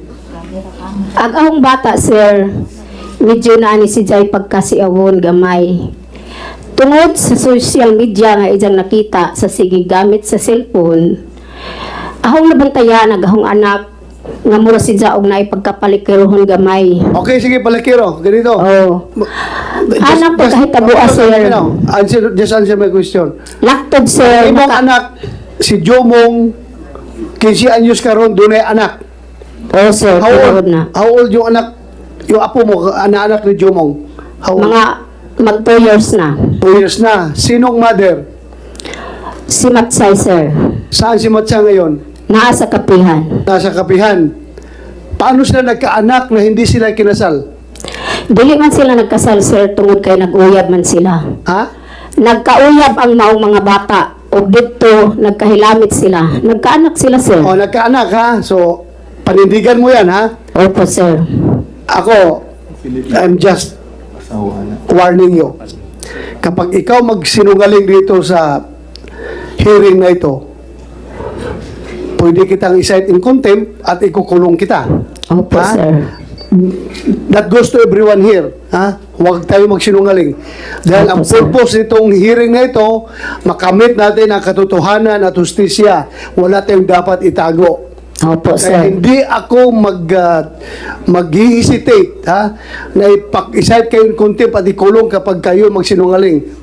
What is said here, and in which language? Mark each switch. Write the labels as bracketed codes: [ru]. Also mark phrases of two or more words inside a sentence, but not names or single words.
[ceb] Ang ahong bata, sir, medyo na ani siya pagkasiawon gamay. Tungod sa social media nga ijang nakita sa sige gamit sa cellphone, ahong nabantayan agahong anak nga mura siya og naay pagkapalikirohon gamay. Okay, sige, palakiro. [tl] Ganito. Oh. [ceb] Anak po kahit tabuas, sir. [en] Just answer my question. [ceb] Laktod, sir. Imong anak, si Jomong, 15 anyos karon dunay anak. Oh, sir, [en] How old, [ceb] tinuod na. [en] how old [tl] yung anak, yung apo mo, anak ni Jomong? [en] How old? [tl] Mga mag 2 years na. 2 years na. Sinong mother? Si Matsay, sir. Saan si Matsa ngayon? [ceb] Naa sa kapihan. [tl] Nasa kapihan. Paano sila nagkaanak na hindi sila kinasal? [ceb] Dili man sila nagkasal, sir, tungod kay nag-uyab man sila. Ha? Nagkauyab ang maong mga bata o dito nagkahilamit sila. Nagkaanak sila, sir. [tl] O, nagkaanak ha? So, panindigan mo yan ha? Opo, sir. Ako, [en] I'm just warning you. [tl] Kapag ikaw magsinungaling dito sa hearing na ito, pwede kitang i-cite [en] in contempt [tl] at ikukulong kita. Opo, Ha? sir. [en] That goes to everyone here. [tl] Ha? Huwag tayo magsinungaling. Dahil Opo, ang sir. purpose nitong hearing na ito, makamit natin ang katotohanan at justisya. Wala tayong dapat itago. Opo, Kaya sir. hindi ako mag-hesitate ha, na i-cite kayo [en] in contempt [tl] at ikulong kapag kayo magsinungaling.